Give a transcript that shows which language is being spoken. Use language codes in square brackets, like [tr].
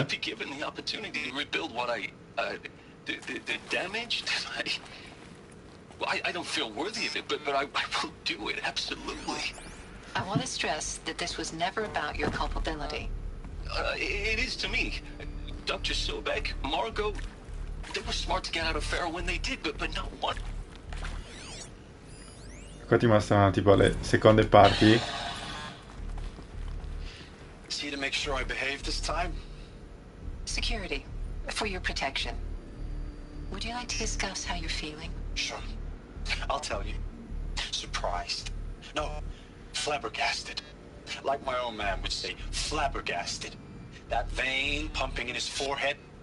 [en] To be given the opportunity to rebuild what the damage that I don't feel worthy of it, but I will do it, absolutely. I want to stress that this was never about your culpability. It is to me. Dr. Sobek, Margot, they were smart to get out of Pharaoh when they did, but not one. [it] Qua ti mostrano tipo le seconde parti. [en] See to make sure I behave this time? Security, for your protection. Would you like to discuss how you're feeling? Sure. I'll tell you. Surprised. No, flabbergasted. Like my own man would say, flabbergasted. That vein pumping in his forehead.